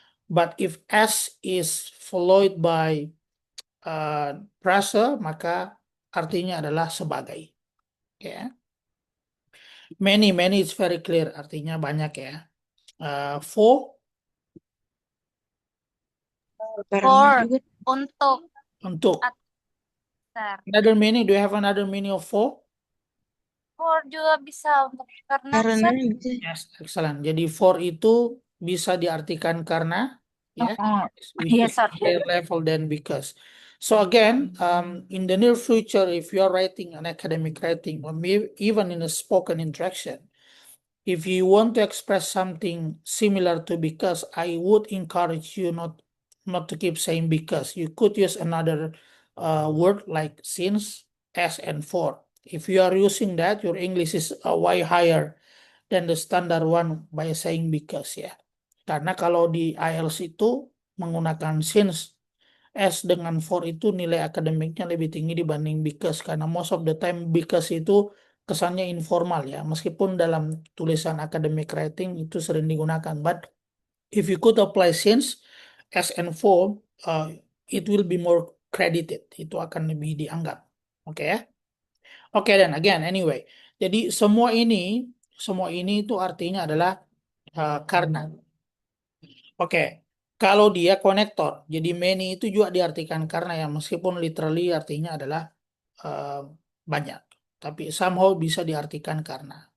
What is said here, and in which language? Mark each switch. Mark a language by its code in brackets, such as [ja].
[en] But if as is followed by prasa, [id] maka artinya adalah sebagai. Ya. [en] Many is very clear, [id] artinya banyak ya. [en] For For, untuk. Sir. Another meaning, do you have another meaning of for? [id] For juga bisa untuk karena. Karena [en] Sir. Yes, excellent. [id] Jadi for itu bisa diartikan karena, ya, which [en] Yes, is sir. higher level than because. So again, in the near future, if you are writing an academic writing or even in a spoken interaction, if you want to express something similar to because, I would encourage you not to keep saying because. You could use another word like since, as, and for. If you are using that, your English is way higher than the standard one by saying because, yeah. [id] Karena kalau di IELTS itu menggunakan since, as dengan for itu nilai akademiknya lebih tinggi dibanding because. Karena [en] most of the time [id] because itu kesannya informal ya. Meskipun dalam tulisan academic writing itu sering digunakan. [en] But if you could apply since, as and for, it will be more credited. [id] Itu akan lebih dianggap. Oke ya. Oke dan again anyway. Jadi semua ini itu artinya adalah karena. Oke, kalau dia konektor, jadi many itu juga diartikan karena ya meskipun literally artinya adalah eh, banyak, tapi somehow bisa diartikan karena.